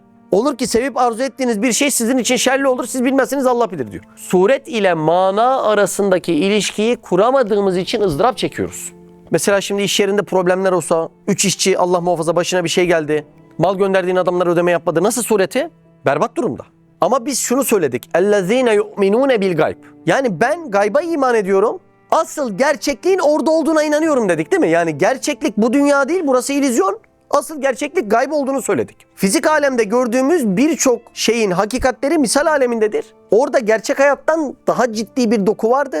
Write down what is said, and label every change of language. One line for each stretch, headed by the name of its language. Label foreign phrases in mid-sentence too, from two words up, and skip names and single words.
Turkish: Olur ki sevip arzu ettiğiniz bir şey sizin için şerli olur, siz bilmezsiniz Allah bilir diyor. Suret ile mana arasındaki ilişkiyi kuramadığımız için ızdırap çekiyoruz. Mesela şimdi iş yerinde problemler olsa, 3 işçi Allah muhafaza başına bir şey geldi. Mal gönderdiğin adamlar ödeme yapmadı. Nasıl sureti? Berbat durumda. Ama biz şunu söyledik.
Arabic: اَلَّذ۪ينَ يُؤْمِنُونَ بِالْغَيْبِ.
Turkish: Yani ben gayba iman ediyorum. Asıl gerçekliğin orada olduğuna inanıyorum dedik değil mi? Yani gerçeklik bu dünya değil, burası illüzyon. Asıl gerçeklik gayb olduğunu söyledik. Fizik alemde gördüğümüz birçok şeyin hakikatleri misal alemindedir. Orada gerçek hayattan daha ciddi bir doku vardır.